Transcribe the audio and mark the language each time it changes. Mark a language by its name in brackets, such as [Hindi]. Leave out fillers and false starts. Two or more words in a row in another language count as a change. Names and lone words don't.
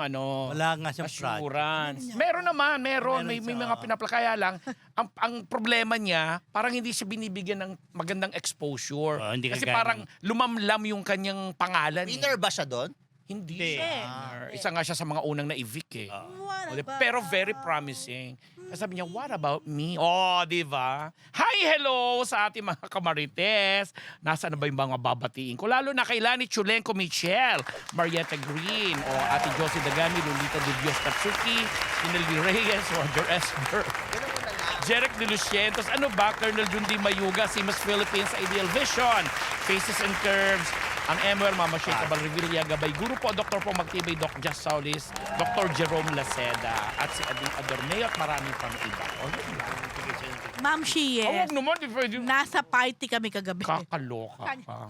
[Filipino] Wala nga siyang project. assurance. Meron naman, may mga pinaplakaya lang. Ang problema niya, parang hindi siya binibigyan ng magandang exposure. Hindi Kasi kagaya parang lumamlam yung kanyang pangalan. Winner ba siya doon? Hindi. Hindi. Isa nga siya sa mga unang na-evict eh. [English] What [Filipino] O, [English] about- [Filipino] pero [English] very promising. [Filipino] Kasi sabi niya, [English] what about me? [Filipino] Oh, di ba? Hi, hello sa ating mga kamarites. Nasaan na ba yung mga babatiin ko? Lalo na kay Lani Chulenko Michelle, Marietta Green, o Ate Josie Dagami, Lolita de Dios Tatsuki, Inelvi Reyes, Roger Esper, Jeric de Lucientos, Colonel Jundi Mayuga, Simas Philippines, Ideal Vision, Faces and Curves, ang MWR, Mama Sheikh Cabal Revilla, Gabay Guru po, Dr. po Magtibay, Doc Just Saulis, Dr. Jerome Laceda, at si Ading Adorneo at marami pang iba. O, yun lang. Ma'am Shie, Huwag naman, di pwede. nasa party kami kagabi. Kakaloka pa.